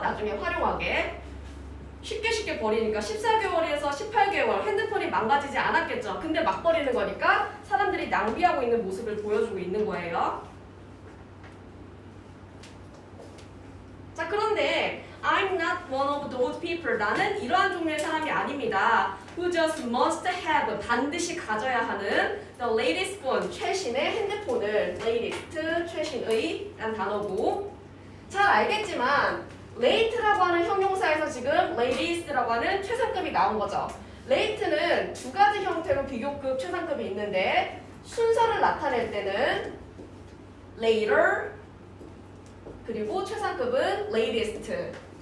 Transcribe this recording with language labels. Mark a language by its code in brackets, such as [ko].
[ko] 나중에 활용하게. 쉽게 버리니까 14개월에서 18개월 핸드폰이 망가지지 않았겠죠. 근데 막 버리는 거니까 사람들이 낭비하고 있는 모습을 보여주고 있는 거예요. 자, 그런데 [en] I'm not one of those people. [ko] 나는 이러한 종류의 사람이 아닙니다. [en] Who just must have, [ko] 반드시 가져야 하는 [en] the latest phone, [ko] 최신의 핸드폰을. latest, 최신의 라는 단어고. 잘 알겠지만 late라고 하는 형용사에서 지금 latest라고 하는 최상급이 나온 거죠. late는 두 가지 형태로 비교급, 최상급이 있는데 순서를 나타낼 때는 later, 그리고 최상급은 latest.